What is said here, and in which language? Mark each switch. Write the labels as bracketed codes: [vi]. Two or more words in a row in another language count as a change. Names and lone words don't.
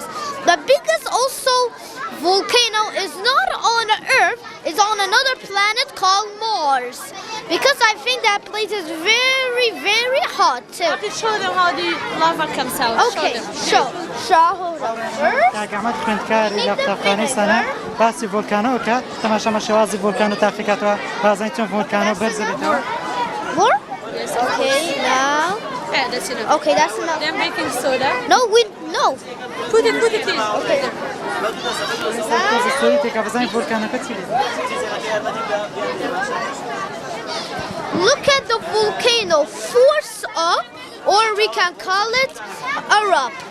[en] The biggest also volcano is not on Earth, it's on another planet called Mars. Because I think that place is very, very hot too. I can show them how the lava comes out. Okay, show them first. [ckb] كاغامات خوێندکار لە قوتابخانەی سانە باسی ڤۆلکانۆ کات تەماشامە شێوازی ڤۆلکانۆ تاقیکاتەوە بازانین چۆن ڤۆلکانۆ بەرز دەبێتەوە. [en] More? Okay, now. Yeah, that's enough. Okay, that's enough. Then baking soda. No, no. Put it, please. Okay. Look at the volcano force up, or we can call it erupt.